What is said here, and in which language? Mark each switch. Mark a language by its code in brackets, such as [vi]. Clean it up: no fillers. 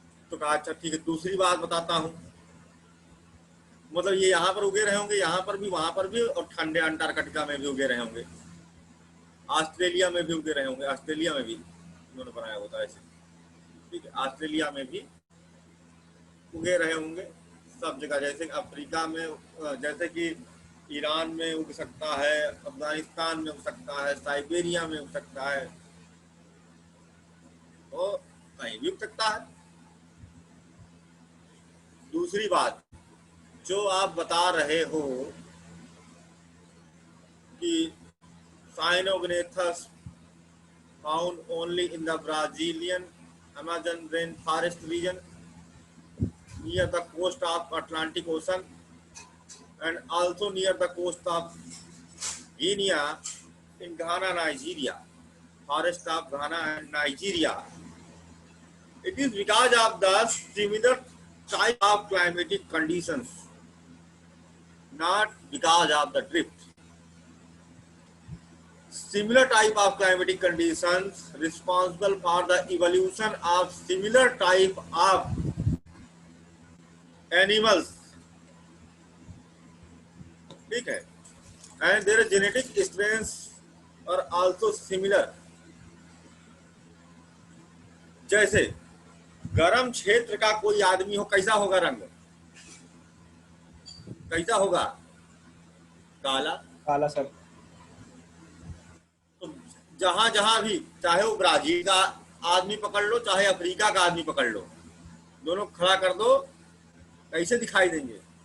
[hi] तो कहा अच्छा ठीक है, दूसरी बात बताता हूं, मतलब ये यहाँ पर उगे रहे होंगे, यहाँ पर भी, वहां पर भी, और ठंडे अंटार्कटिका में भी उगे रहे होंगे, ऑस्ट्रेलिया में भी उगे रहे होंगे, ऑस्ट्रेलिया में भी उन्होंने बनाया होता है ऐसे, ठीक है, ऑस्ट्रेलिया में भी उगे रहे होंगे सब जगह। जैसे अफ्रीका में, जैसे कि ईरान में उग सकता है, अफगानिस्तान में उग सकता है, साइबेरिया में उग सकता है, तो कहीं भी उग सकता है। दूसरी बात, जो आप बता रहे हो कि [en] Cynognathus found only in the Brazilian Amazon rain forest region near the coast of Atlantic Ocean and also near the coast of Guinea in Ghana, Nigeria, forest of Ghana and Nigeria. It is because of the similar type of climatic conditions, not because of the drift. Similar type of climatic conditions responsible for the evolution of similar type of animals, [hi] ठीक है, [en] and their genetic strains are also similar. [hi] जैसे गर्म क्षेत्र का कोई आदमी हो, कैसा होगा रंग, कैसा होगा? काला। काला सर। तो जहां जहां भी, चाहे वो ब्राजील का आदमी पकड़ लो, चाहे अफ्रीका का आदमी पकड़ लो, दोनों खड़ा कर दो, कैसे दिखाई देंगे?